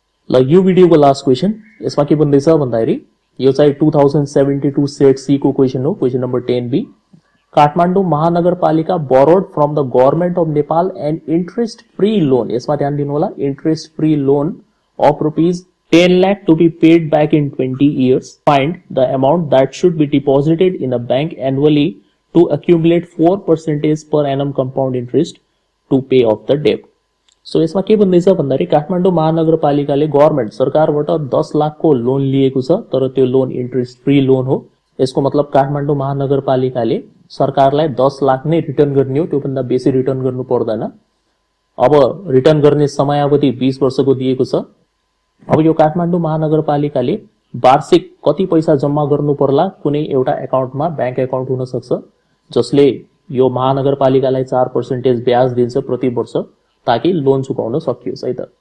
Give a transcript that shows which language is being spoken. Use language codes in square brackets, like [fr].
[ne] ल यो भिडियोको last question, यसमा के भन्दैछ भन्दाखेरि यो चाहिँ 2072 सेट सी को क्वेशन हो, क्वेशन नम्बर 10B। [en] काठमाडौँ महानगरपालिका borrowed from the government of Nepal and interest free loan, [ne] यसमा ध्यान दिनु होला, [en] Interest free loan of rupees 10 lakh to be paid back in 20 years. Find the amount that should be deposited in a bank annually to accumulate 4% per annum compound interest to pay off the debt. [ne] So यसमा के भन्दैछ भन्दाखेरि Kathmandu महानगरपालिकाले government सरकारबाट 10 लाखको loan लिएको छ, तर त्यो लोन इन्ट्रेस्ट फ्री लोन हो। यसको मतलब काठमाडौँ महानगरपालिकाले सरकारलाई 10 लाख नै रिटर्न गर्ने हो, त्योभन्दा बेसी रिटर्न गर्नु पर्दैन। अब रिटर्न गर्ने समयावधि 20 वर्षको दिएको छ। अब यो काठमाडौँ महानगरपालिकाले वार्षिक कति पैसा जम्मा गर्नु पर्ला, कुनै एउटा एकाउन्टमा ब्याङ्क एकाउन्ट हुन सक्छ जसले यो महानगरपालिकालाई 4% ब्याज दिन्छ प्रति वर्ष, ताकि लोन चुकाउन सकियोस् है त।